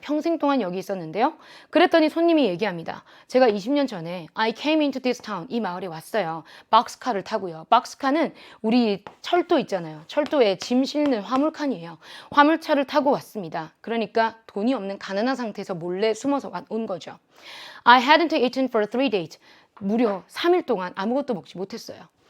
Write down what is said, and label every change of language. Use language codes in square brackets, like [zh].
[ko] 평생 동안 여기 있었는데요. 그랬더니 손님이 얘기합니다. 제가 20년 전에 [en] I came into this town. [ko] 이 마을에 왔어요. 박스카를 타고요. 박스카는 우리 철도 있잖아요. 철도에 짐 실는 화물칸이에요. 화물차를 타고 왔습니다. 그러니까 돈이 없는 가난한 상태에서 몰래 숨어서 온 거죠. [en] I hadn't eaten for 3 days. [ko] 무려 3일 동안 아무것도 먹지 못했어요.